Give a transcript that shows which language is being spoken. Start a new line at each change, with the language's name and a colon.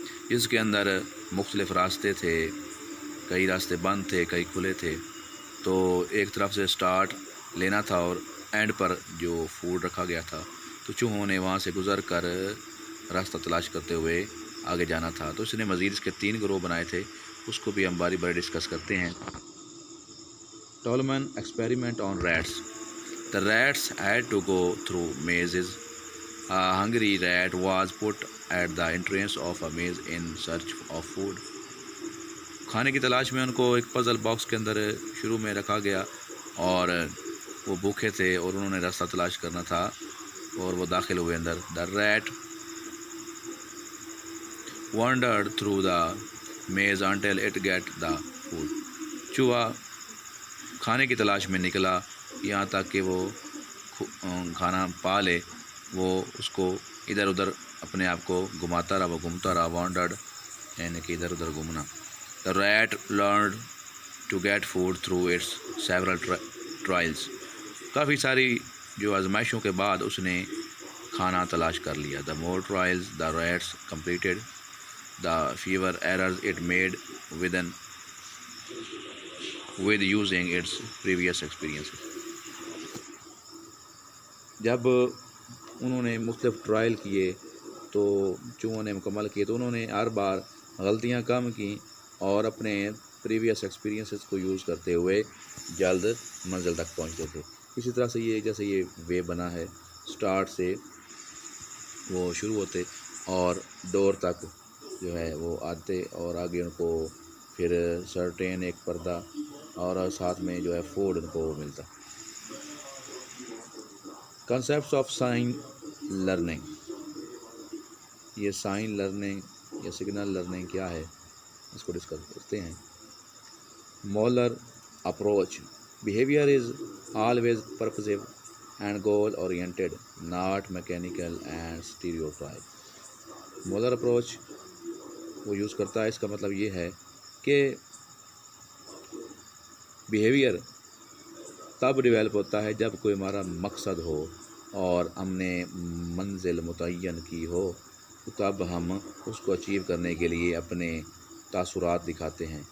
Urdu: جس کے اندر مختلف راستے تھے، کئی راستے بند تھے، کئی کھلے تھے، تو ایک طرف سے سٹارٹ لینا تھا اور اینڈ پر جو فوڈ رکھا گیا تھا تو چوہوں نے وہاں سے گزر کر راستہ تلاش کرتے ہوئے آگے جانا تھا۔ تو اس نے مزید اس کے 3 گروہ بنائے تھے، اس کو بھی ہم باری باری ڈسکس کرتے ہیں۔
English: Tolman experiment on rats. The rats had to go through mazes. A hungry rat was put at the entrance of a maze in search of food.
Urdu: کھانے کی تلاش میں ان کو ایک پزل باکس کے اندر شروع میں رکھا گیا، اور وہ بھوکے تھے اور انہوں نے راستہ تلاش کرنا تھا اور وہ داخل ہوئے اندر۔
English: The rat wandered through the maze until it got the food.
Urdu: چوہا کھانے کی تلاش میں نکلا یہاں تک کہ وہ کھانا پا لے، وہ اس کو ادھر ادھر اپنے آپ کو گھماتا رہا، وہ گھومتا رہا، وانڈرڈ یعنی کہ ادھر ادھر گھومنا۔
English: The rat learned to get food through its several trials.
Urdu: کافی ساری جو آزمائشوں کے بعد اس نے کھانا تلاش کر لیا۔
English: The more trials the rats completed, the fewer errors it made with using its previous experiences.
Urdu: جب انہوں نے مختلف ٹرائل کیے تو چوہوں نے مکمل کیے تو انہوں نے ہر بار غلطیاں کم کیں اور اپنے پریویس ایکسپیرینسز کو یوز کرتے ہوئے جلد منزل تک پہنچتے تھے۔ اسی طرح سے یہ جیسے یہ وے بنا ہے، سٹارٹ سے وہ شروع ہوتے اور ڈور تک جو ہے وہ آتے اور آگے ان کو پھر سرٹین ایک پردہ اور ساتھ میں جو ہے فوڈ ان کو ملتا۔
English: Concepts of sign learning.
Urdu: یہ سائن لرننگ یا سگنل لرننگ کیا ہے اس کو ڈسکس کرتے ہیں۔ Molar approach.
English: Behaviour is always purposive and goal oriented, not mechanical and stereotype.
Urdu: Molar approach وہ یوز کرتا ہے، اس کا مطلب یہ ہے کہ بیہیویئر تب ڈیولپ ہوتا ہے جب کوئی ہمارا مقصد ہو اور ہم نے منزل متعین کی ہو، تب ہم اس کو اچیو کرنے کے لیے اپنے تاثرات دکھاتے ہیں.